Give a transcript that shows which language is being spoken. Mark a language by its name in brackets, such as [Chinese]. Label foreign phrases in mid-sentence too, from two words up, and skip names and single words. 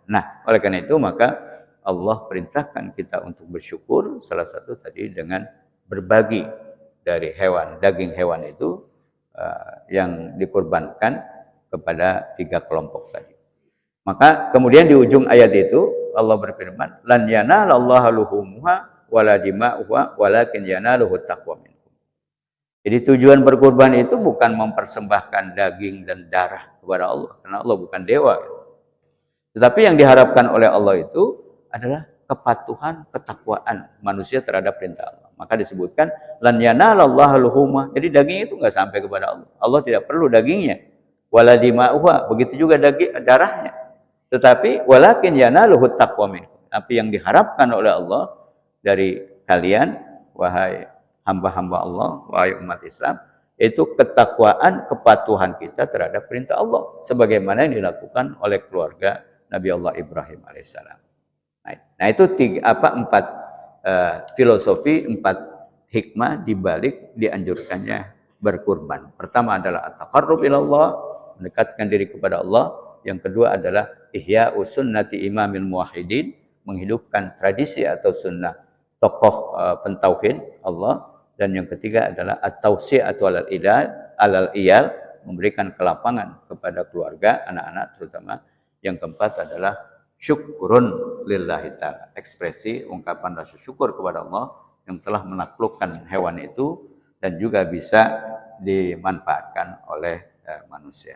[Indonesian] Nah, oleh karena itu maka Allah perintahkan kita untuk bersyukur, salah satu tadi dengan berbagi dari hewan, daging hewan itu yang dikurbankan kepada 3 kelompok tadi. Maka kemudian di ujung ayat itu Allah berfirman, [Arabic] لن ينال الله لحومها ولا دماؤها ولكن يناله التقوى منكم. [Indonesian] Jadi tujuan berkurban itu bukan mempersembahkan daging dan darah kepada Allah, karena Allah bukan dewa. Tetapi yang diharapkan oleh Allah itu adalah kepatuhan, ketakwaan manusia terhadap perintah Allah. Maka disebutkan [Arabic] لن ينال الله لحومها. [Indonesian] Jadi daging itu enggak sampai kepada Allah. Allah tidak perlu dagingnya. [Arabic] ولا دماؤها, [Indonesian] begitu juga daging darahnya. [Arabic] Tetapi ولكن يناله التقوى منكم. [Indonesian] Tapi yang diharapkan oleh Allah dari kalian, wahai hamba-hamba Allah, wahai umat Islam, itu ketakwaan, kepatuhan kita terhadap perintah Allah, sebagaimana yang dilakukan oleh keluarga Nabi Allah Ibrahim alaihissalam. Nah itu 4 filosofi, 4 hikmah dibalik dianjurkannya berkurban. Pertama adalah [Arabic] التقرب إلى الله, [Indonesian] mendekatkan diri kepada Allah. Yang kedua adalah [Arabic] إحياء سنة إمام الموحدين, [Indonesian] menghidupkan tradisi atau sunnah tokoh pentauhid Allah. Dan yang ketiga adalah [Arabic] التوسعة على العيال, [Indonesian] memberikan kelapangan kepada keluarga, anak-anak terutama. Yang keempat adalah [Arabic] شكر لله تعالى, [Indonesian] ekspresi ungkapan rasa syukur kepada Allah yang telah menaklukkan hewan itu dan juga bisa dimanfaatkan oleh manusia.